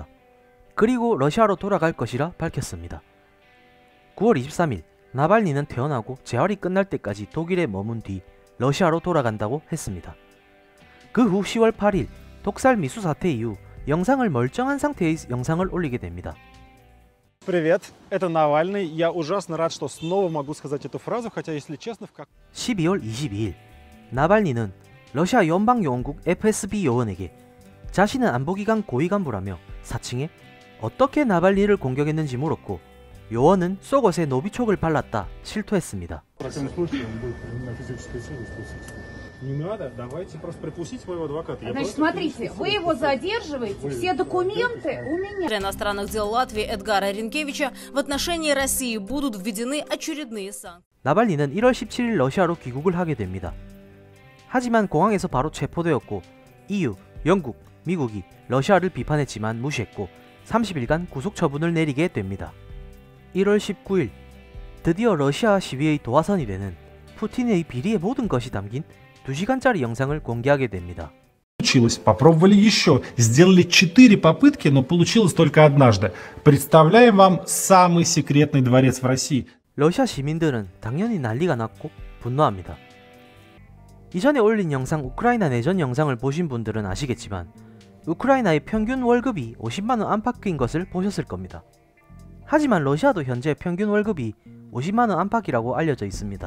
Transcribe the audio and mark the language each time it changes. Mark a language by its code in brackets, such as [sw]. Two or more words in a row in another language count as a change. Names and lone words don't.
[ko] 그리고 러시아로 돌아갈 것이라 밝혔습니다. 9월 23일 나발니는 퇴원하고 재활이 끝날 때까지 독일에 머문 뒤 러시아로 돌아간다고 했습니다. 그 후 10월 8일 독살 미수 사태 이후 영상을 멀쩡한 상태의 영상을 올리게 됩니다. [ru] Привет, это Навальный. Я ужасно рад, что снова могу сказать эту фразу, хотя, если честно, [ko] 12월 22일 나발니는 러시아 연방요원국 FSB 요원에게 자신은 안보기관 고위 간부라며 사칭해 어떻게 나발니를 공격했는지 물었고 요원은 속옷에 노비촉을 발랐다 실토했습니다. [ru] Не надо, давайте просто пропустите моего адвоката. Значит, смотрите, вы его задерживаете, все документы у меня. Министра иностранных дел Латвии Эдгара Ринкевича в отношении России будут введены очередные санкции. [ko] 나발니는 1월 17일 러시아로 귀국을 하게 됩니다. 하지만 공항에서 바로 체포되었고 EU, 영국, 미국이 러시아를 비판했지만 무시했고 30일간 구속 처분을 내리게 됩니다. 1월 19일 드디어 러시아 시위의 도화선이 되는 푸틴의 비리의 모든 것이 담긴 2시간짜리 영상을 공개하게 됩니다. [ru] Получилось. Попробовали еще. Сделали 4 попытки, но получилось только однажды. Представляем вам самый секретный дворец в России. [ko] 러시아 시민들은 당연히 난리가 났고 분노합니다. 이전에 올린 영상 우크라이나 내전 영상을 보신 분들은 아시겠지만 우크라이나의 평균 월급이 50만원 안팎인 것을 보셨을 겁니다. 하지만 러시아도 현재 평균 월급이 50만원 안팎이라고 알려져 있습니다.